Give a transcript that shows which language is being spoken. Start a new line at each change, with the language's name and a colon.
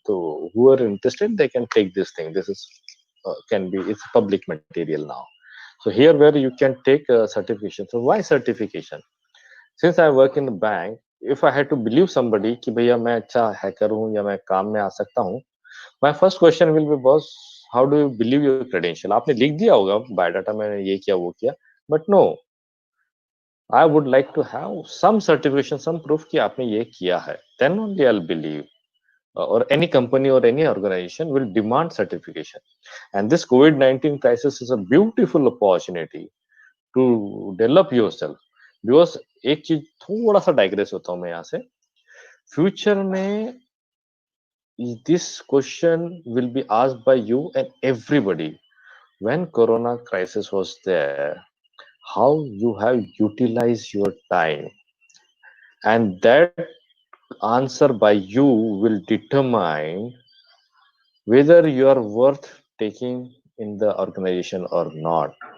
English: So who are interested, they can take this thing. This is it's public material now. So here where you can take a certification. So why certification? Since I work in the bank, if I had to believe somebody
Hindi: कि भैया मैं अच्छा hacker हूँ या मैं काम में आ सकता हूँ,
English: my first question will be, boss, how do you believe your credential?
Hindi: आपने लिख दिया होगा बायोडाटा में ये किया वो किया,
English: but no, I would like to have some certification, some proof
Hindi: कि आपने ये किया है.
English: Then only I'll believe. Or any company or any organization will demand certification. And this COVID-19 crisis is a beautiful opportunity to develop yourself.
Hindi: Because एक चीज थोड़ा सा digress होता हूँ मैं यहाँ से. फ्यूचर में
English: this question will be asked by you and everybody. When Corona crisis was there, how you have utilized your time, and that answer by you will determine whether you are worth taking in the organization or not.